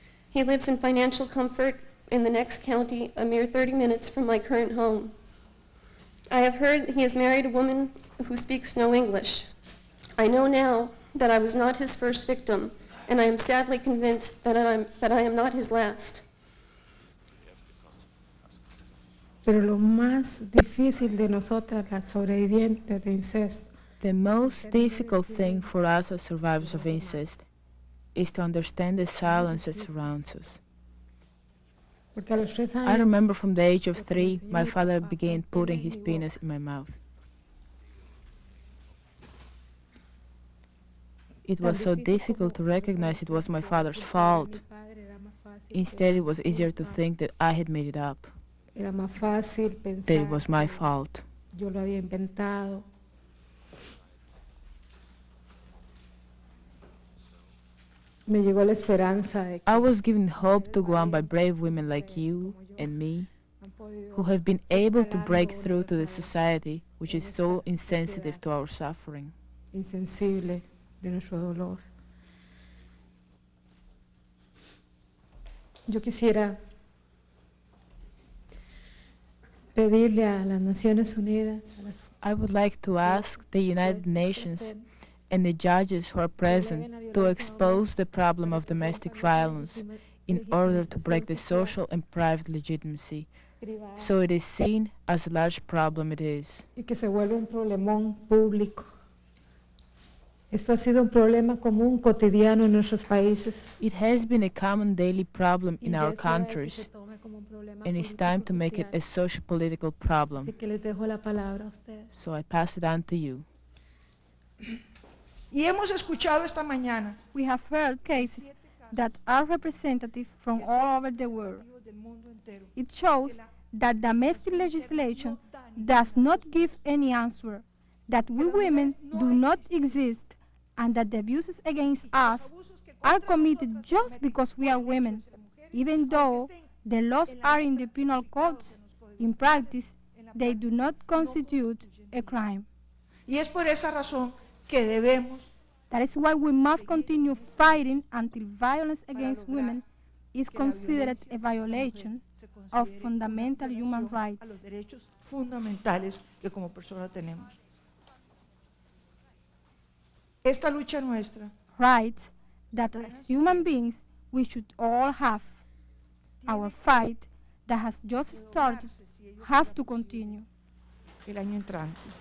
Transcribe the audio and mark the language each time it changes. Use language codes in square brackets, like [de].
[en] He lives in financial comfort in the next county, a mere 30 minutes from my current home. I have heard he has married a woman who speaks no English. I know now that I was not his first victim, and I am sadly convinced that I am not his last. [es] Pero lo más difícil de nosotras, las sobrevivientes de incesto, [en] the most difficult thing for us as survivors of incest is to understand the silence that surrounds us. I remember from the age of 3, my father began putting his penis in my mouth. It was so difficult to recognize it was my father's fault. Instead, it was easier to think that I had made it up, that it was my fault. [es] Yo lo había inventado. Me llegó la esperanza de que [en] I was given hope to go on by brave women like you and me, who have been able to break through to the society which is so insensitive to our suffering. [es] Insensible de nuestro dolor. Yo quisiera pedirle a las Naciones Unidas, [en] I would like to ask the United Nations and the judges who are present to expose the problem of domestic violence in order to break the social and private legitimacy, so it is seen as a large problem it is. [es] Y que se vuelva un problemón público. Esto ha sido un problema común cotidiano en nuestros países. [en] It has been a common daily problem in our countries, and it's time to make it a social-political problem. [es] Así que les dejo la palabra a ustedes. [en] So I pass it on to you. [es] Y hemos escuchado esta mañana. [en] We have heard cases that are representative from all over the world. It shows that domestic legislation does not give any answer, that we women do not exist, and that the abuses against us are committed just because we are women, even though the laws are in the penal codes. In practice, they do not constitute a crime. [es] Y es por esa razón que debemos. [en] That is why we must continue fighting until violence against women is considered a violation of fundamental human rights. [es] a los derechos fundamentales que como persona tenemos. Esta lucha nuestra [en] Rights that as human beings we should all have. Our fight that has just started has to continue. [es] el año entrante.